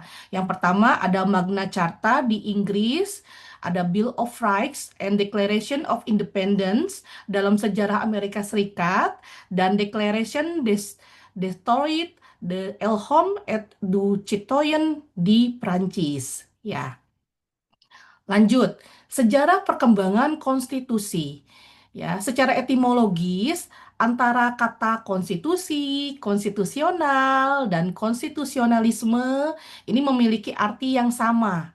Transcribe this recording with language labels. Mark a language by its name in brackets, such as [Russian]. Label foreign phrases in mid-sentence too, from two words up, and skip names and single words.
[Indonesian] Yang pertama ada Magna Carta di Inggris, ada Bill of Rights and Declaration of Independence dalam sejarah Amerika Serikat, dan Declaration des Detroit de Elhom et du Citoyen di Prancis. Ya, lanjut. Sejarah perkembangan konstitusi. Ya, secara etimologis antara kata konstitusi, konstitusional, dan konstitusionalisme ini memiliki arti yang sama.